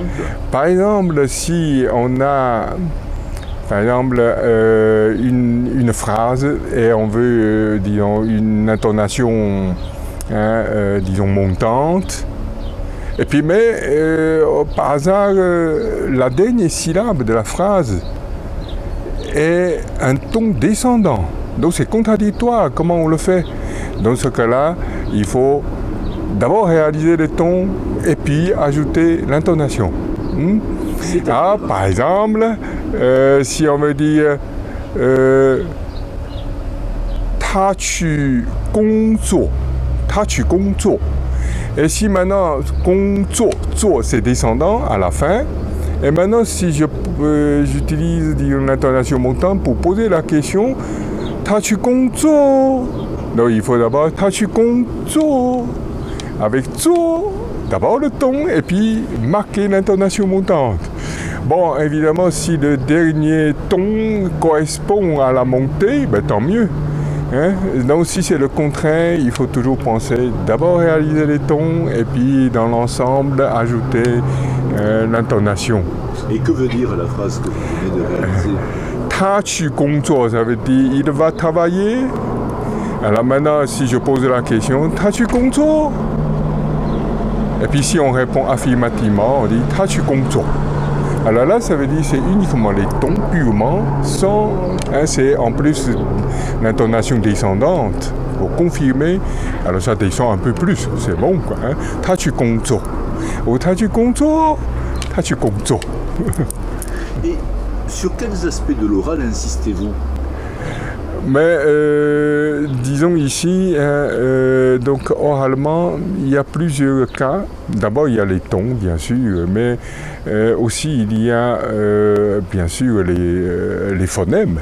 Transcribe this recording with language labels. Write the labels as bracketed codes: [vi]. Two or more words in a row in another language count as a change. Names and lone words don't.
[fr] Par exemple, si on a une phrase et on veut, disons, une intonation, disons, montante, et puis par hasard, la dernière syllabe de la phrase est un ton descendant. Donc c'est contradictoire, comment on le fait? Dans ce cas-là, il faut d'abord réaliser les tons et puis ajouter l'intonation. Par exemple, si on me dit [zh] 他去工作, 他去工作. [fr] Et si maintenant [zh] 工作, 做 [fr] c'est descendant à la fin, et maintenant si j'utilise l'intonation montante pour poser la question [zh] 他去工作, [fr] donc il faut d'abord [zh] 他去工作, [fr] avec 做, d'abord le ton et puis marquer l'intonation montante. Bon, évidemment, si le dernier ton correspond à la montée, ben, tant mieux. Hein? Donc si c'est le contraire, il faut toujours penser d'abord réaliser les tons et puis dans l'ensemble ajouter l'intonation. Et que veut dire la phrase que vous venez de réaliser? [zh] 他去工作, [fr] ça veut dire il va travailler. Alors maintenant, si je pose la question [zh] 他去工作, [fr] et puis si on répond affirmativement, on dit [zh] 他去工作. [fr] Alors là, ça veut dire c'est uniquement les tons purement, sans, hein, c'est en plus l'intonation descendante pour confirmer. Alors ça descend un peu plus, c'est bon quoi. Hein. [zh] 他去工作, ou 他去工作, 他去工作. [fr] Et sur quels aspects de l'oral insistez-vous? Mais disons ici, donc oralement, il y a plusieurs cas. D'abord, il y a les tons, bien sûr, mais aussi il y a bien sûr les phonèmes.